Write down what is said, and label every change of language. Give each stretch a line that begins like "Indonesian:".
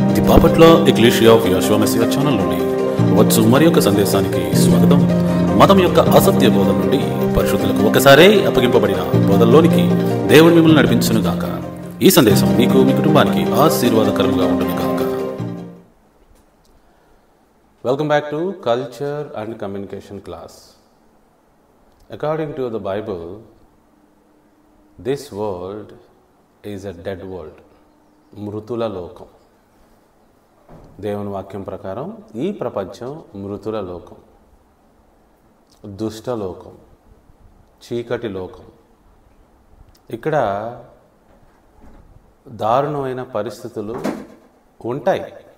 Telugu: The Bapatla ecclesia of Jehovah Messiah channel నుండి వచ్చు మరి యొక్క సందేశానికి స్వాగతం. మతం యొక్క అసత్య బోధన నుండి పరిశుద్ధులకు ఒకసారే అప్పగింపబడిన బోధల్లోనికి దేవుడు మిమ్మల్ని నడిపించును గాక. ఈ సందేశం మీకు మీ కుటుంబానికి ఆశీర్వాదకరంగా ఉంటుంది గాక.
English: Welcome back to Culture and Communication class. According to the Bible, this world is a dead world.
Telugu: మృతుల లోకం. దేవుని వాక్యం ప్రకారం ఈ ప్రపంచం మృతుల లోకం, దుష్ట లోకం, చీకటి లోకం. ఇక్కడ దారుణమైన పరిస్థితులు ఉంటాయి.